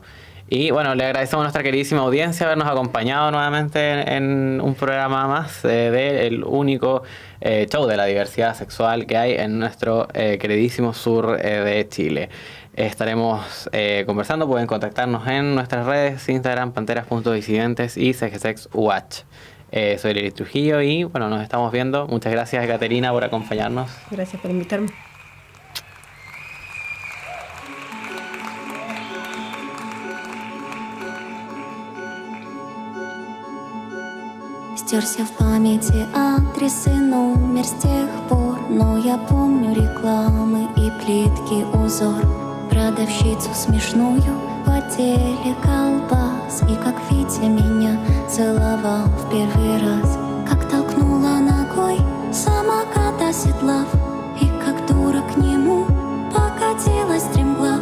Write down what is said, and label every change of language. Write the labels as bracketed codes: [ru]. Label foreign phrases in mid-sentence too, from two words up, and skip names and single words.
[es] Y bueno, le agradecemos a nuestra queridísima audiencia habernos acompañado nuevamente en un programa más del único show de la diversidad sexual que hay en nuestro queridísimo sur de Chile. Estaremos conversando, pueden contactarnos en nuestras redes, Instagram, panteras.disidentes y CGSexUH. Soy Lili Trujillo y bueno, nos estamos viendo. Muchas gracias, Caterina, por acompañarnos. Gracias por invitarme. [ru] Стерся в памяти адрес и номер с тех пор, но я помню рекламы и плитки узор, продавщицу смешную в отделе колбас, и как Витя меня целовал в первый раз, как толкнула ногой самокат оседлав, и как дура к нему покатилась стремглав.